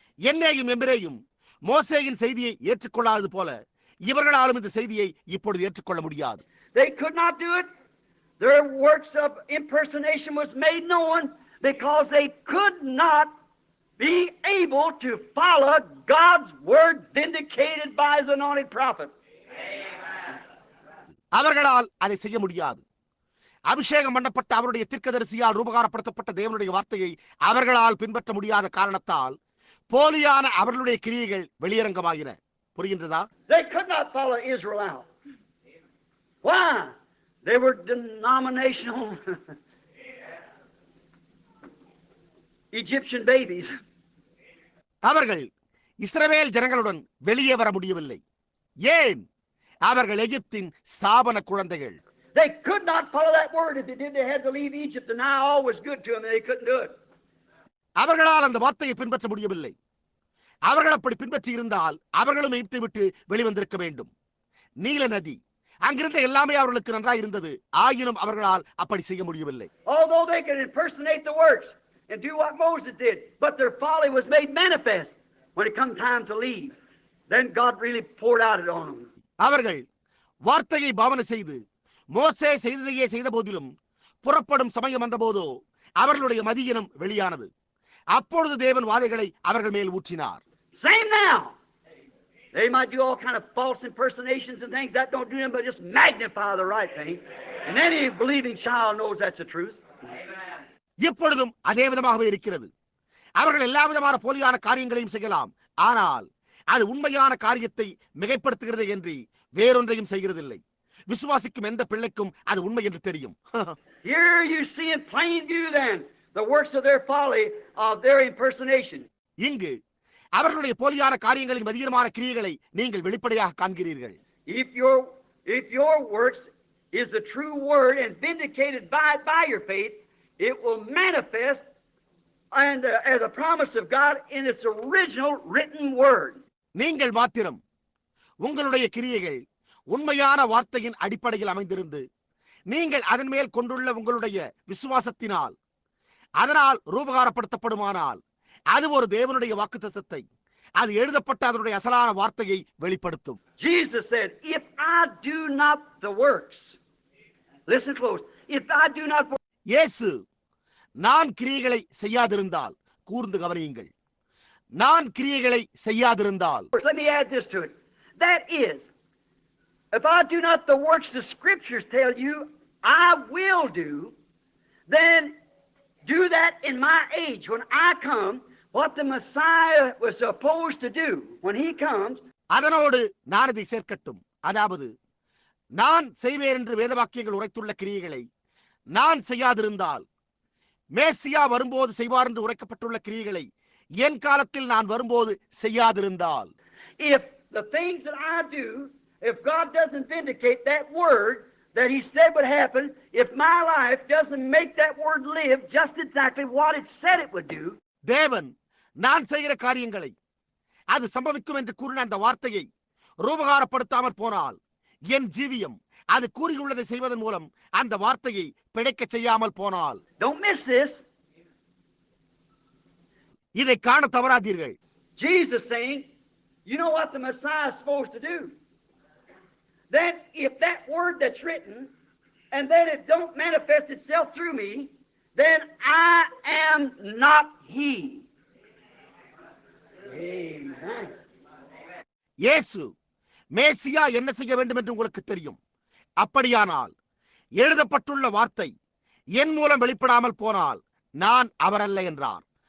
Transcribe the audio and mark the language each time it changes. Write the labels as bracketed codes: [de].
[ta] என்னேயும் எம்பிரேயும் மோசேயின் செய்தியை ஏற்றுக்கொள்ளாதது போல இவர்களாலும் இந்த செய்தியை இப்பொழுது ஏற்றுக்கொள்ள முடியாது. [en] They could not do it. Their works of impersonation was made known because they could not be able to follow God's word vindicated by His anointed prophet. [ta] அவர்களால் அதை செய்ய முடியாது. அபிஷேகம் பண்ணப்பட்ட அவருடைய தீர்க்கதரிசியால் ரூபகாரப்படுத்தப்பட்ட தேவனுடைய வார்த்தையை அவர்களால் பின்பற்ற முடியாத காரணத்தால் போலியான அவர்களுடைய கிரியைகள் வெளியரங்கமாகின. புரிகின்றதா? [en] They could not follow Israel out. Why? They were denominational Egyptian babies. [ta] அவர்கள் இஸ்ரவேல் ஜனங்களுடன் வெளியே வர முடியவில்லை. ஏன்? அவர்கள் எகிப்தின் ஸ்தாபன குழந்தைகள். [en] They could not follow that word. If they did, they had to leave Egypt, and now all was good to them, and they couldn't do it. [ta] அவர்களால் அந்த வார்த்தையை பின்பற்ற முடியவில்லை. அவர்கள் அப்படி பின்பற்றி இருந்தால் அவர்களும் எகிப்தை விட்டு வெளிவந்திருக்க வேண்டும். நீல நதி அங்கிருந்த எல்லாமே அவர்களுக்கு நன்றாக இருந்தது. ஆயினும் அவர்களால் அப்படி செய்ய முடியவில்லை. [en] Although they could impersonate the works and do what Moses did, but their folly was made manifest when it come time to leave. Then God really poured out it on them. [ta] அவர்கள் வார்த்தையை பாவனை செய்து மோசே செய்ததையே செய்த போதிலும் புறப்படும் சமயம் வந்தபோதோ அவர்களுடைய மதியினம் வெளியானது. அப்பொழுது தேவன் வாதைகளை அவர்கள் மேல் ஊற்றினார். [en] Same now. They might do all kind of false impersonations and things that don't do them, but just magnify the right thing. And any believing child knows that's the truth. [ta] இப்பொழுதும் அதே விதமாகவே இருக்கிறது. அவர்கள் எல்லா விதமான போலியான காரியங்களையும் செய்யலாம், ஆனால் அது உண்மையான காரியத்தை மிகைப்படுத்துகிறது என்று வேறொன்றையும் செய்கிறதில்லை. விசுவாசிக்கும் எந்த பிள்ளைக்கும் அது உண்மை என்று தெரியும். [en] Here you see in plain view then the works of their folly, of their impersonation. [ta] இங்கு அவர்களுடைய போலியான காரியங்களின் மதியமான கிரியைகளை நீங்கள் வெளிப்படையாக காண்கிறீர்கள். [en] If your works is the true word and vindicated by your faith, it will manifest and as a promise of God in its original written word. [ta] நீங்கள் மாத்திரம் உங்களுடைய கிரியைகள் உண்மையான வார்த்தையின் அடிப்படையில் அமைந்திருந்து நீங்கள் அதன் மேல் கொண்டுள்ள உங்களுடைய விசுவாசத்தினால் அதனால் ரூபகாரப்படுத்தப்படுமானால் அது ஒரு தேவனுடைய வாக்குத்தத்தத்தை, அது எழுதப்பட்ட அதனுடைய அசலான வார்த்தையை வெளிப்படுத்தும். [en] Jesus said, if I do not the works, listen close, if I do not. [ta] இயேசு நான் கிரியைகளை செய்யாதிருந்தால், கூர்ந்து கவனியுங்கள், நான் கிரியைகளை செய்யாதிருந்தால். [en] Let me add this to it. That is, if I do not the works the scriptures tell you I will do, then do that in my age when I come, what the Messiah was supposed to do when he comes. [ta] அதனோடு நான் இதை சேர்க்கட்டும். அதாவது நான் செய்வேன் என்று வேதவாக்கியங்கள் உரைத்துள்ள கிரியைகளை நான் செய்யாதிருந்தால், மேசியா வரும்போது செய்வார் என்று உரைக்கப்பட்டுள்ள கிரியைகளை என் காலத்தில் நான் வரும்போது செய்யாதிருந்தால். [en] If the things that I do, if God doesn't vindicate that word that he said would happen, if my life doesn't make that word live just exactly what it said it would do. [ta] தேவன் நான் செய்கிற காரியங்களை அது சம்பவிக்கும் என்று கூறின அந்த வார்த்தையை ரூபகாரப்படுத்தாமற் போனால், என் ஜீவியம் அது கூறியுள்ளதை செய்வதன் மூலம் அந்த வார்த்தையை பிழைக்க செய்யாமல் போனால். [en] Don't miss this. [ta] இதை காண தவறாதீர்கள். [en] Jesus saying, you know what the Messiah is supposed to do. Then if that word that's written and then it don't manifest itself through me, then I am not he. Amen. [ta] இயேசு மேசியா என்ன செய்ய வேண்டும் என்று உங்களுக்கு தெரியும். அப்படியானால் எழுதப்பட்டுள்ள வார்த்தை என் மூலம் வெளிப்படாமல் போனால் நான் அவரல்ல என்றார்.